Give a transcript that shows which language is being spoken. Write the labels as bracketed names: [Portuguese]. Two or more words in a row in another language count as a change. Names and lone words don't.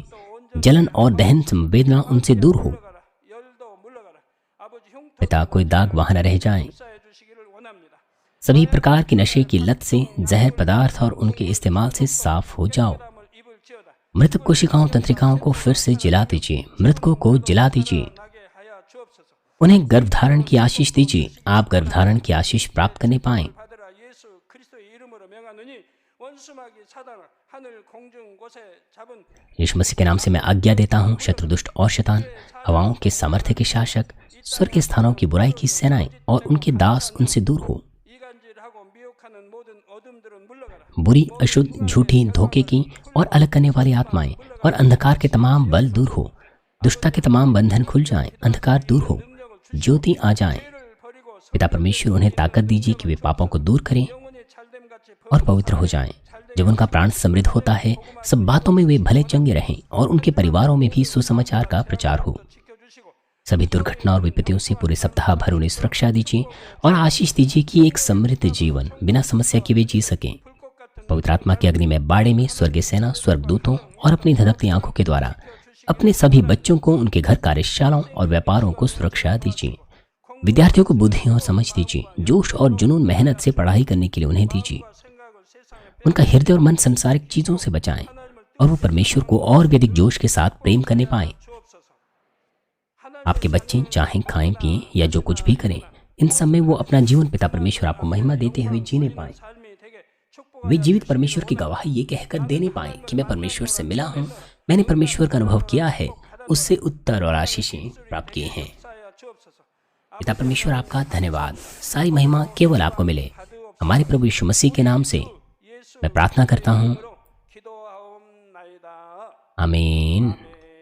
[Hindi] जलन और दहन संवेदना उनसे दूर हो। पिता, कोई दाग वहां न रह जाए। सभी प्रकार की नशे की लत से, जहर पदार्थ और उनके इस्तेमाल से साफ हो जाओ। मृत कोशिकाओं तंत्रिकाओं को फिर से जिला दीजिए, मृतकों को जिला दीजिए। [Korean] 나게 하여 주옵소서. [Hindi] उन्हें गर्भधारण की आशीष दीजिए, आप गर्भधारण की आशीष प्राप्त करने पाएं। [Korean] 받으라. 예수 그리스도의 이름으로 명하노니 원수마귀 사단아 하늘 공중 곳에 잡은 [Hindi] यीशु मसीह के नाम से मैं आज्ञा देता हूँ, शत्रु दुष्ट और शैतान, हवाओं के सामर्थ्य के शासक, स्वर्ग के स्थानों की बुराई की सेनाएं और उनके दास उनसे दूर हो। [Korean] 이간질하고 미혹하는 모든 어둠들은 물러가라. [Hindi] बुरी, अशुद्ध, झूठी, धोखे की और अलग करने वाली आत्माएं और अंधकार के तमाम बल दूर हो। दुष्टता के तमाम बंधन खुल जाएं, अंधकार दूर हो, ज्योति आ जाए। [Korean] 죄를 버리고 [Hindi] पिता परमेश्वर उन्हें ताकत दीजिए कि वे पापों को दूर करें [Korean] 영혼이 잘됨 같이 [Hindi] और पवित्र हो जाएं। जब उनका प्राण समृद्ध होता है, सब बातों में वे भले चंगे रहें और उनके परिवारों में भी सुसमाचार का प्रचार हो। [Korean] 지켜주시고 [Hindi] सभी दुर्घटना और विपत्तियों से पूरे सप्ताह भर उन्हें सुरक्षा दीजिए और आशीष दीजिए कि एक समृद्ध जीवन बिना समस्या के वे जी सकें। [Korean] 불꽃 같은 [Hindi] पवित्र आत्मा की अग्नि में बाड़े में स्वर्गीय सेना, स्वर्गदूतों और अपनी धधकती आंखों के द्वारा अपने सभी बच्चों को, उनके घर, कार्यशालाओं और व्यापारों को सुरक्षा दीजिए। विद्यार्थियों को बुद्धि और समझ दीजिए, जोश और जुनून, मेहनत से पढ़ाई करने के लिए उन्हें दीजिए। [Korean] 생각을 세상에 [Hindi] उनका हृदय और मन संसारिक चीजों से बचाएं और वो परमेश्वर को और भी अधिक जोश के साथ प्रेम करने पाएं। [Korean] 주옵소서. [Hindi] आपके बच्चे चाहे खाएं पिएं या जो कुछ भी करें, इन सब में वो अपना जीवन पिता परमेश्वर आपको महिमा देते हुए जीने पाएं। [Korean] 삶이 되게 축복을 [Hindi] वे जीवित परमेश्वर की गवाही ये कहकर देने पाएं कि मैं परमेश्वर से मिला हूँ, मैंने परमेश्वर का अनुभव किया है, उससे उत्तर और आशीषें प्राप्त किए हैं। [Korean] 쌓여 주옵소서. [Hindi] पिता परमेश्वर आपका धन्यवाद। सारी महिमा केवल आपको मिले। हमारे प्रभु यीशु मसीह के नाम से [Korean] 예수 [Hindi] मैं प्रार्थना करता हूँ, [Korean] 기도하옵나이다. [Hindi] आमीन।